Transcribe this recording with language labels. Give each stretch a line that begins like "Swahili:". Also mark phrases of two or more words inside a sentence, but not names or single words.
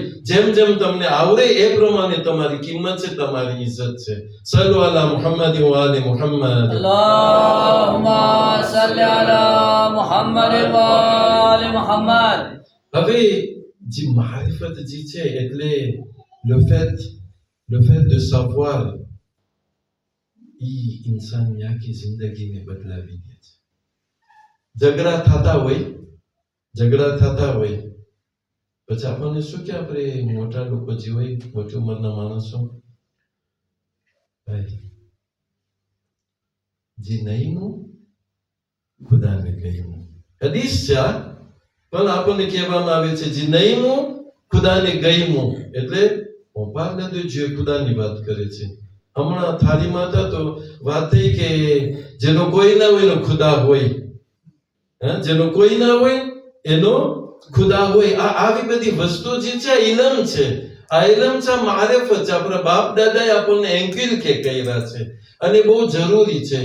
Gujarati: જેમ જેમ તમને આવડે એ પ્રમાણે તમારી કિંમત છે, તમારી ઇજ્જત છે.
Arabic: صلوا على محمد وآل محمد. اللهم صل على محمد وآل محمد.
Gujarati: હવે જે મારિફત જે છે એટલે
French: le fait de savoir
Gujarati: ઈ ઇન્સાનની આખી જિંદગીને બદલાવી દે છે. ઝઘડા થતા હોય પછી આપણને શું કે આપણે મોટા લોકો જે હોય, મોટી ઉંમરના માણસો, ભાઈ જે નહીનું ખુદાને ગઈમું. હદીસ છે પણ આપણને કહેવામાં આવે છે જે નહીનું ખુદાને ગઈમું એટલે
French: on parle de Dieu,
Gujarati: ખુદાની વાત કરે છે. હમણાં થાળીમાં હતા તો વાત થઈ કે જેનો કોઈ ના હોય એનો ખુદા હોય, જેનો કોઈ ના હોય એનો ખુદા હોય. આવી બધી વસ્તુ જે છે ઇલમ છે. આ ઇલમ છે, મારિફત છે. આપણા બાપ દાદાએ આપણને એન્કિલ કે કર્યા છે અને બહુ જરૂરી છે.